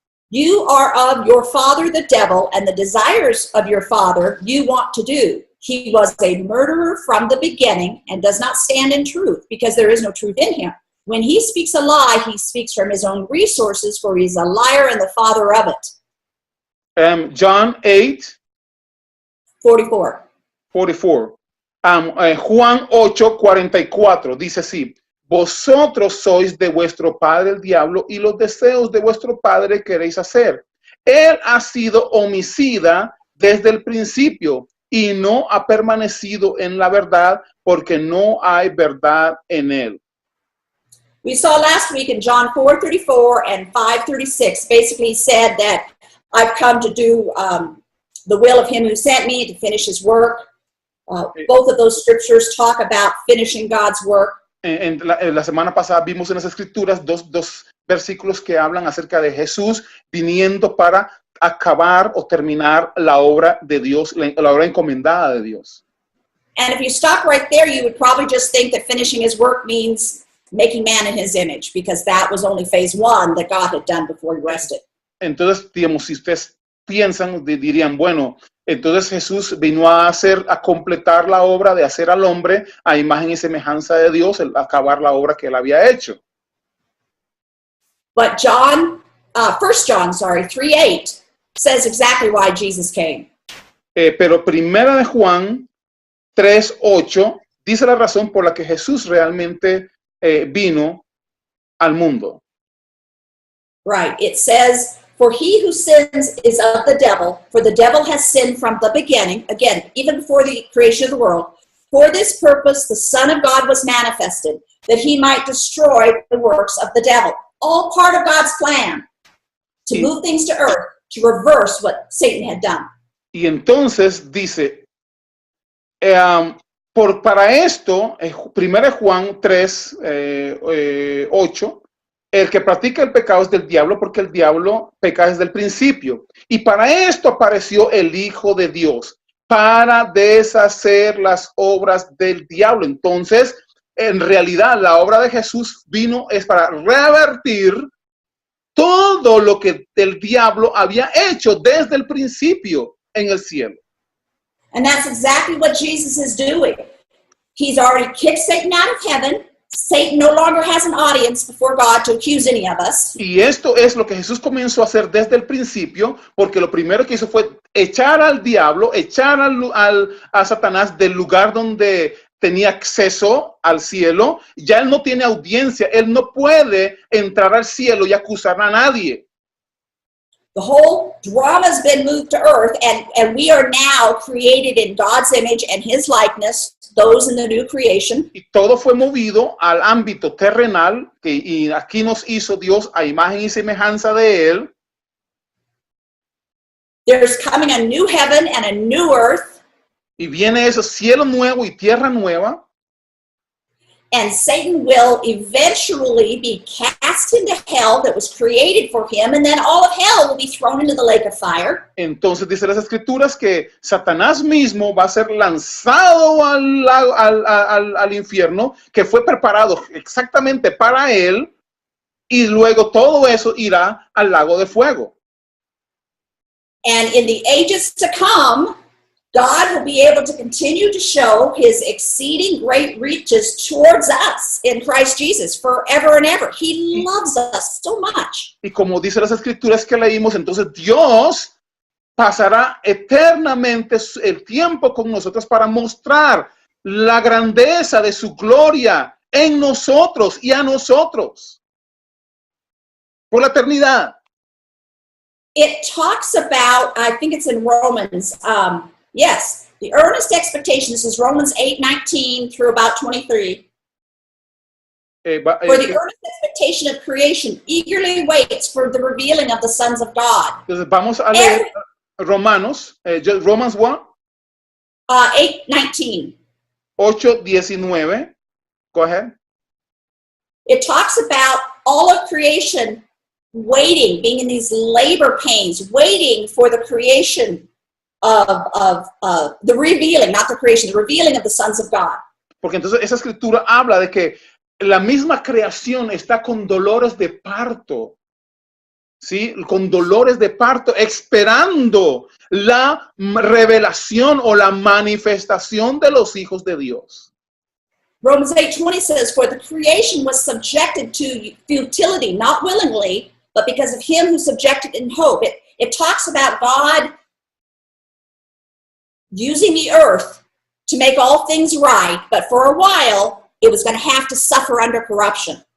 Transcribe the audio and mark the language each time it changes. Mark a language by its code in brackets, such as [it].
[en] You are of your father the devil, and the desires of your father you want to do. He was a murderer from the beginning and does not stand in truth because there is no truth in him. When he speaks a lie, he speaks from his own resources, for he's a liar and the father of it. John 8:44. 44. [es] Juan 8:44 dice así: vosotros sois de vuestro padre el diablo y los deseos de vuestro padre queréis hacer. Él ha sido homicida desde el principio y no ha permanecido en la verdad porque no hay verdad en él. [en] We saw last week in John 4:34 and 5:36, basically said that I've come to do the will of him who sent me, to finish his work. Both of those scriptures talk about finishing God's work. [es] En la semana pasada vimos en las escrituras dos versículos que hablan acerca de Jesús viniendo para acabar o terminar la obra de Dios, la obra encomendada de Dios. [en] And if you stop right there, you would probably just think that finishing his work means making man in his image, because that was only phase one that God had done before he rested. [es] Entonces, digamos, si ustedes piensan, dirían, bueno, entonces Jesús vino a completar la obra de hacer al hombre a imagen y semejanza de Dios, acabar la obra que él había hecho. [en] But 1 John 3:8 says exactly why Jesus came. [es] Pero primera de Juan 3:8 dice la razón por la que Jesús realmente vino al mundo. [en] Right. It says, for he who sins is of the devil, for the devil has sinned from the beginning, again, even before the creation of the world. For this purpose, the Son of God was manifested, that he might destroy the works of the devil. All part of God's plan to move things to earth, to reverse what Satan had done. [es] Y entonces dice, para esto, 1 Juan 3, 8, el que practica el pecado es del diablo, porque el diablo peca desde el principio. Y para esto apareció el Hijo de Dios, para deshacer las obras del diablo. Entonces, en realidad, la obra de Jesús es para revertir todo lo que el diablo había hecho desde el principio en el cielo. [en] And that's exactly what Jesus is doing. He's already kicked Satan out of heaven. Satan no longer has an audience before God to accuse any of us. [es] Y esto es lo que Jesús comenzó a hacer desde el principio, porque lo primero que hizo fue echar al diablo, echar a Satanás del lugar donde tenía acceso al cielo. Ya él no tiene audiencia, él no puede entrar al cielo y acusar a nadie. [en] The whole drama has been moved to earth, and we are now created in God's image and his likeness, those in the new creation. [es] Y todo fue movido al ámbito terrenal, y aquí nos hizo Dios a imagen y semejanza de él. [en] There's coming a new heaven and a new earth. [es] Y viene ese cielo nuevo y tierra nueva. [en] And Satan will eventually be cast into hell that was created for him, and then all of hell will be thrown into the lake of fire. [es] Entonces dice las escrituras que Satanás mismo va a ser lanzado al infierno, que fue preparado exactamente para él, y luego todo eso irá al lago de fuego. [en] And in the ages to come, God will be able to continue to show his exceeding great riches towards us in Christ Jesus forever and ever. He loves us so much. [es] Y como dice las escrituras que leímos, entonces Dios pasará eternamente el tiempo con nosotros para mostrar la grandeza de su gloria en nosotros y a nosotros por la eternidad. [en] It talks about, I think it's in Romans, yes, the earnest expectation, this is Romans 8:19 through about 23. For the earnest expectation of creation eagerly waits for the revealing of the sons of God. [es] Entonces vamos a leer Romans 1. [en] 8:19. 8:19. Go ahead. It talks about all of creation waiting, being in these labor pains, waiting for the creation of the revealing, not the creation, the revealing of the sons of God. [es] Porque entonces esa escritura habla de que la misma creación está con dolores de parto, ¿sí? Con dolores de parto, esperando la revelación o la manifestación de los hijos de Dios. [en] Romans 8:20 says, for the creation was subjected to futility, not willingly, but because of him who subjected in hope. It talks about God using the earth to make all things right, but for a while, it was going to have to suffer under corruption.